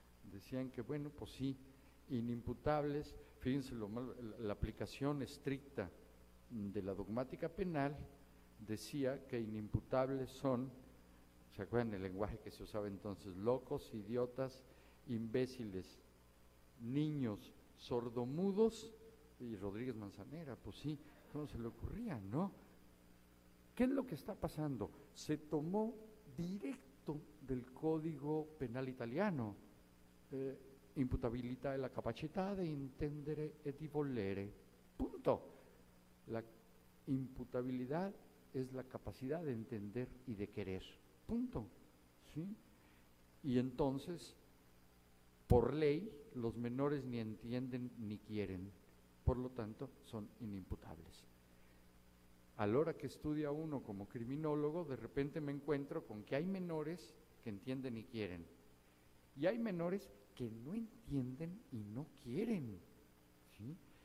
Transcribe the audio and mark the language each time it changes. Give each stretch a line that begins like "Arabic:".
Spanish: Decían que, bueno, pues sí, inimputables, fíjense la aplicación estricta de la dogmática penal decía que inimputables son, ¿se acuerdan el lenguaje que se usaba entonces? Locos, idiotas, imbéciles, niños, sordomudos, y Rodríguez Manzanera, pues sí, ¿cómo se le ocurría, no? ¿Qué es lo que está pasando? Se tomó directo del Código Penal italiano,
Italian: imputabilità è la capacità di intendere e di volere,
Spanish: punto. La imputabilidad es la capacidad de entender y de querer, punto, ¿sí? Y entonces, por ley, los menores ni entienden ni quieren, por lo tanto son inimputables. A la hora que estudia uno como criminólogo, de repente me encuentro con que hay menores que entienden y quieren, y hay menores que no entienden y no quieren, ¿sí?